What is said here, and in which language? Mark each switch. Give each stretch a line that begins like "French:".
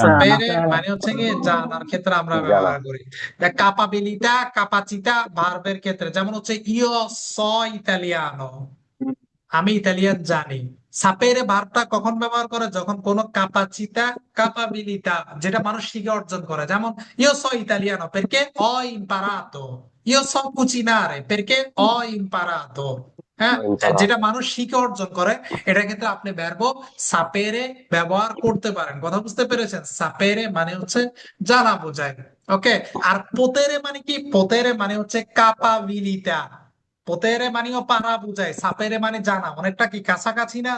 Bangla: সাপেরে মানে হচ্ছে কি? জানার ক্ষেত্রে আমরা জানা ব্যবহার করি। কাপাবিলিটা, কাপাচিটা ভার্বের ক্ষেত্রে, যেমন হচ্ছে
Italian: ইও স ইতালিয়ানো,
Bangla: আমি ইতালিয়ান জানি। সাপেরে ভার্বটা কখন ব্যবহার করে? যখন কোনো কাপাচিতা, কাপাবিলিটা যেটা মানুষ শিখে অর্জন করে। যেমন
Italian: ইও সো ইতালিয়ানো perché ho imparato, io so cucinare perché ho imparato।
Bangla: হ্যাঁ, তারা যেটা মানুষ শিখে অর্জন করে, এটা ক্ষেত্রে আপনি ভার্ব সাপেরে ব্যবহার করতে পারেন। কথা বুঝতে পেরেছেন? সাপেরে মানে হচ্ছে জানা বোঝায়। ওকে। আর পোতেরে মানে কি? পোতেরে মানে হচ্ছে কাপাবিলিটা। পোতেরে মানেও পারা বুঝায়, সাপেরে মানে জানা, অনেকটা কি কাছাকাছি না?